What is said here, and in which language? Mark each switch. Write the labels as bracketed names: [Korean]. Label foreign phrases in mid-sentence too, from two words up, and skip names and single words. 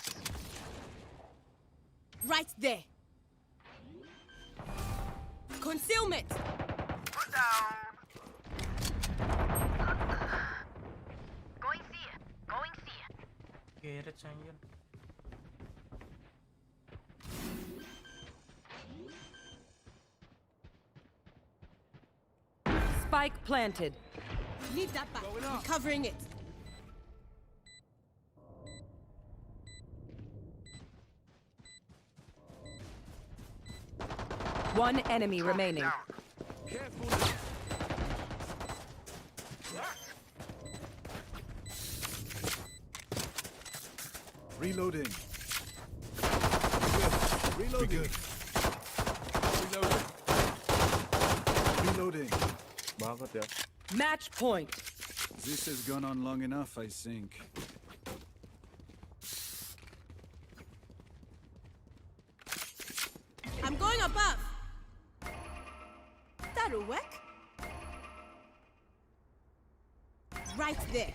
[English] Right there. Concealment. Put down. Going see. Going see. [Indonesian] Geret anjir. [English] Spike planted. Need that back. Recovering it. One enemy remaining. Reloading. Reloading. Reloading. [Indonesian] Banget ya. [English] Match point. This has gone on long enough, I think. I'm going above. That'll work. Right there.